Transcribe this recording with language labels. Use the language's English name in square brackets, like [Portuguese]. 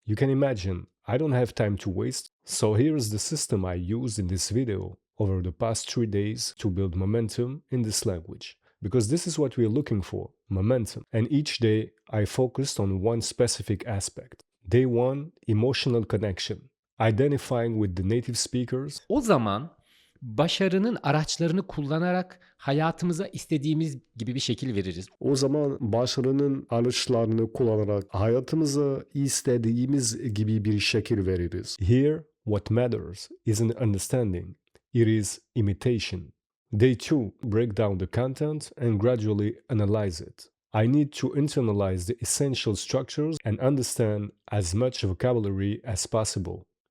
[English] You can imagine, I don't have time to waste, so here's the system I used in this video over the past 3 days to build momentum in this language. Because this is what we're looking for, momentum. And each day I focused on one specific aspect. Day 1, emotional connection. Identifying with the native speakers. [Turkish] O zaman başarının araçlarını kullanarak hayatımıza istediğimiz gibi bir şekil veririz. O zaman başarının araçlarını kullanarak hayatımıza istediğimiz gibi bir şekil veririz. [English] Here, what matters isn't understanding, it is imitation. Day 2, break down the content and gradually analyze it. I need to internalize the essential structures and understand as much vocabulary as possible.